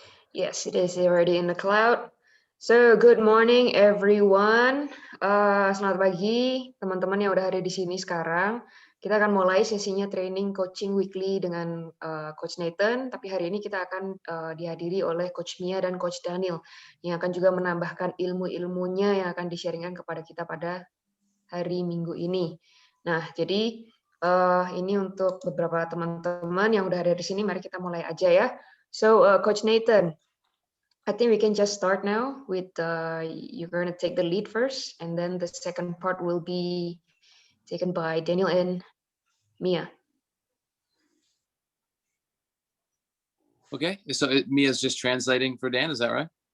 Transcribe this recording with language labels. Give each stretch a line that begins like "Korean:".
English: Yes, it is already in the cloud. So, good morning everyone.
Indonesian: Selamat pagi teman-teman yang udah ada di sini sekarang. Kita akan mulai sesinya training coaching weekly dengan Coach Nathan, tapi hari ini kita akan dihadiri oleh Coach Mia dan Coach Daniel yang akan juga menambahkan ilmu-ilmunya yang akan di-sharingkan kepada kita pada hari Minggu ini. Nah, jadi ini untuk beberapa teman-teman yang udah ada di sini, mari kita mulai aja ya.
English: So, Coach Nathan, I think we can just start now with you're going to take the lead first, and then the second part will be taken by Daniel and Mia. Okay, so Mia's just translating for Dan, is that right?